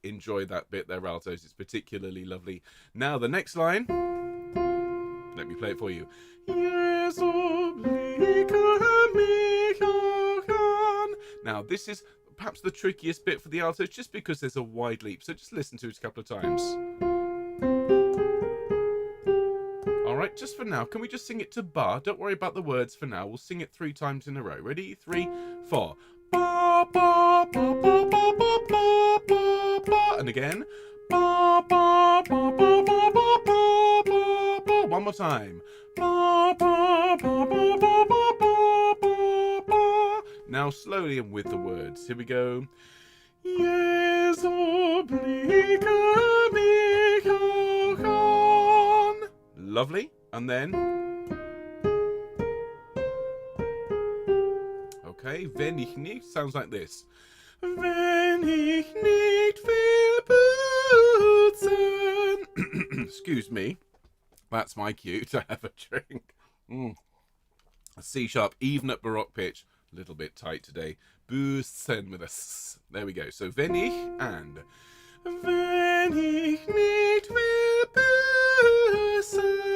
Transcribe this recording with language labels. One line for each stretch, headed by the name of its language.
English: Enjoy that bit there, altos. It's particularly lovely. Now, the next line. Let me play it for you.
German: Jesu blicke mich auch an.
English: Now, this is perhaps the trickiest bit for the altos, just because there's a wide leap. So just listen to it a couple of times. All right, just for now, can we just sing it to bar? Don't worry about the words for now. We'll sing it 3 times in a row. Ready? 3, 4. Ba, ba, ba, ba, ba, ba, ba, ba, ba. And again. Ba, ba, ba, ba, ba, ba, ba, ba, ba. One more time. Ba, ba, ba, ba, ba, ba, ba, ba, ba. Now slowly and with the words. Here we go.
German: Jesu blicke mich auch an.
English: Lovely. And then. Okay.
German: Wenn ich nicht
English: sounds like this.
German: Wenn ich nicht will putzen.
English: Excuse me. That's my cue to have a drink. A C sharp, even at Baroque pitch. A little bit tight today. Büßen with a S. There we go.
German: So wenn ich and wenn ich nicht will büßen.